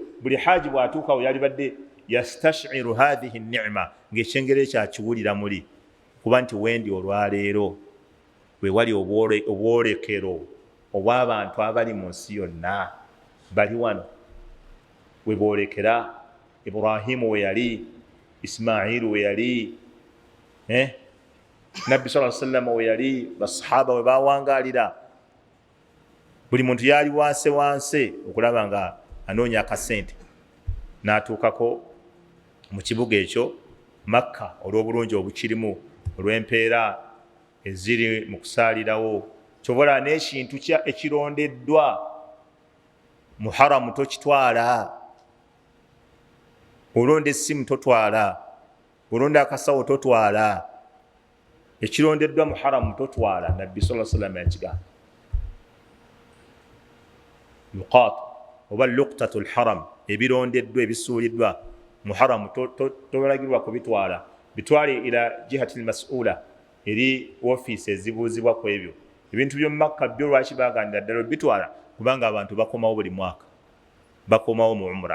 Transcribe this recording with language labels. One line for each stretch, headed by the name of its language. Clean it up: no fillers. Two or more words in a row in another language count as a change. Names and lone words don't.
Ganda: Buli haaji bw'atuukawo yalibadde
Arabic: يستشعر هذه النعمة,
Ganda: ng'ekyengero ekyo akiwulira muli kuba nti wendi olwaleero we wali obwolekero obw'abantu abali mu nsi yonna bali wano we boolekera. Ibrahimu we yali, Ismailu we yali, Nabbi
Arabic: صلى الله عليه وسلم
Ganda: we yali, basahaba we bawangalira. Buli muntu yali wanse okulaba nga anoonya akasente. N'atuukako mu kibuga ekyo Makka olw'obulungi obukirimu, olw'empeera eziri mu kusaalirawo. Kyobola n'ekintu ekirondeddwa mu haramu tokitwala. Olonda essimu totwala, olonda akasawo totwala, ekirondeddwa mu haramu totwala. Nabbi
Arabic: صلى الله عليه وسلم
Ganda: yakigamba. Luqat oba
Arabic: لقطة الحرم,
Ganda: ebirondeddwa ebisuuliddwa mu haramu tobalagirwa kubitwala. Bitwale
Arabic: إلى الجهة المسؤولة,
Ganda: eri ofiisi ezibuuzibwa ku ebyo. Ebintu by'omu Makka byo lwaki baagandira ddala bitwala? Kubanga abantu bakomawo buli mwaka, bakomawo mu umra.